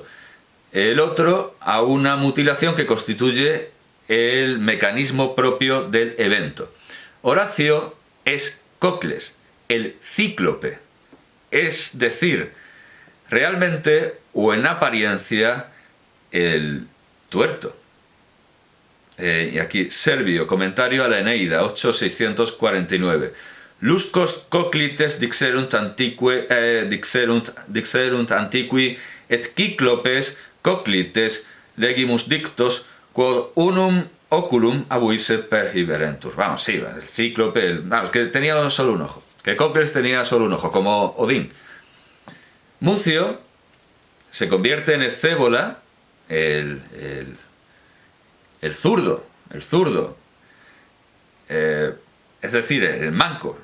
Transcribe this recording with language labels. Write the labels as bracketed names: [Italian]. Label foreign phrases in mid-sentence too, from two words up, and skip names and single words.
[Spanish] El otro a una mutilación que constituye el mecanismo propio del evento. Horacio es Cocles, el cíclope, es decir, realmente o en apariencia el tuerto. Y aquí Servio, comentario a la Eneida, 8.649. [Latin] Luscos coclites dixerunt antiqui et Cyclopes coclites legimus dictos quod unum oculum abuisse perhiberentur. [Spanish] Vamos, sí, el cíclope, vamos, que tenía solo un ojo, que Cocles tenía solo un ojo, como Odín. Mucio se convierte en Scévola, el zurdo, es decir, el manco.